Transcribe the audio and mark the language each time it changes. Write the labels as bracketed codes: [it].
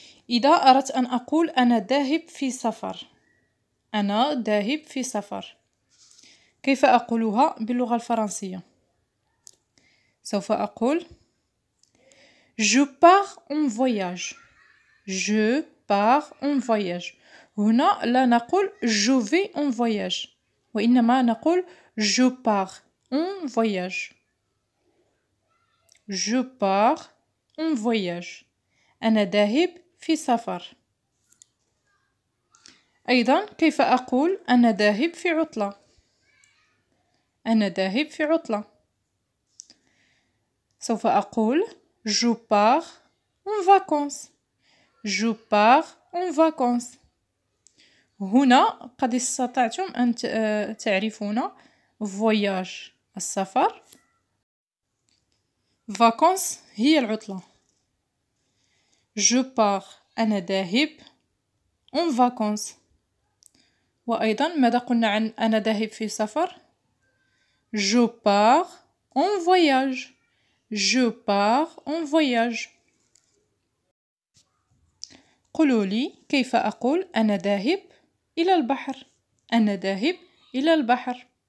[ar] إذا أردت أن أقول أنا ذاهب في سفر، أنا ذاهب في سفر، كيف أقولها باللغة الفرنسية؟ سوف أقول [fr] Je pars en voyage. Je pars en voyage. [ar] هنا لا نقول [fr] je vais en voyage، [ar] وإنما نقول [fr] je pars en voyage. Je pars en voyage. [ar] أنا ذاهب في سفر. أيضا كيف أقول أنا ذاهب في عطلة؟ أنا ذاهب في عطلة. سوف أقول [fr] Je pars en vacances. Je pars en vacances. [ar] هنا قد استطعتم أن تعرفون voyage السفر، vacances هي العطلة. [fr] Je pars [ar] أنا ذاهب [fr] en vacances. [ar] وأيضا ماذا قلنا عن أنا ذاهب في سفر؟ [fr] Je pars en voyage. Je pars en voyage. [ar] قولوا لي كيف أقول أنا ذاهب إلى البحر؟ أنا ذاهب إلى البحر.